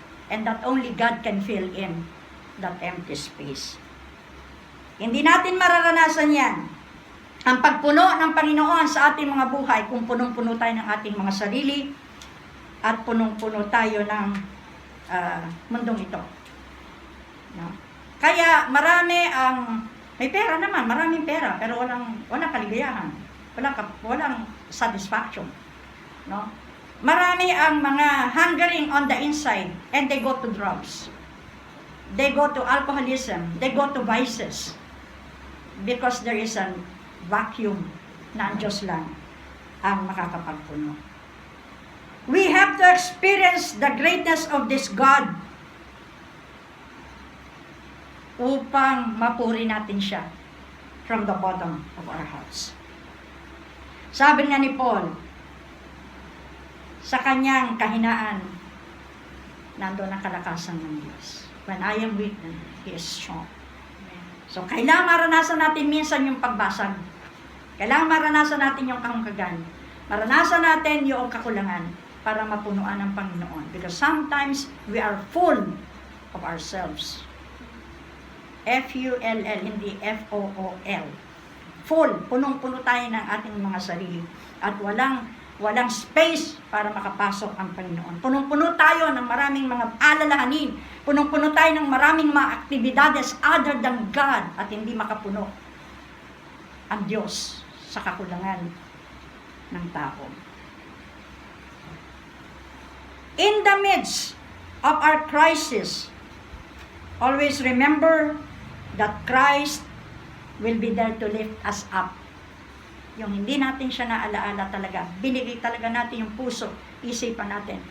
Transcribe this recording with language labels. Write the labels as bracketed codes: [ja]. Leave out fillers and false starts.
[en] And that only God can fill in that empty space. [tl] Hindi natin mararanasan yan. Ang pagpuno ng Panginoon sa ating mga buhay kung punong-puno tayo ng ating mga sarili at punong-puno tayo ng mundong ito. No? Kaya marami may pera naman, maraming pera, pero walang kaligayahan, walang satisfaction. No? Marami ang mga [en] hungering on the inside and they go to drugs. They go to alcoholism, they go to vices. Because there is a vacuum [tl] na ang Diyos lang ang makakapagpuno. [en] We have to experience the greatness of this God [tl] upang mapuri natin siya [en] from the bottom of our hearts. [tl] Sabi nga ni Paul, sa kanyang kahinaan, nandoon ang kalakasan ng Diyos. [en] When I am weak, He is strong. So, [tl] kailangan maranasan natin minsan yung pagbasag. Kailangan maranasan natin yung kahungkagan. Maranasan natin yung kakulangan para mapunuan ng Panginoon. [en] Because sometimes we are full of ourselves. F-U-L-L, [tl] hindi [en] F-O-O-L. Full, [tl] punong-puno tayo ng ating mga sarili. At walang space para makapasok ang Panginoon. Punong-puno tayo ng maraming mga alalahanin. Punong-puno tayo ng maraming mga aktibidades [en] other than God [tl] at hindi makapuno ang Diyos sa kakulangan ng tao. [en] In the midst of our crisis, always remember that Christ will be there to lift us up. [tl] Yung hindi natin siya naalaala talaga, binigay talaga natin yung puso, isipan natin.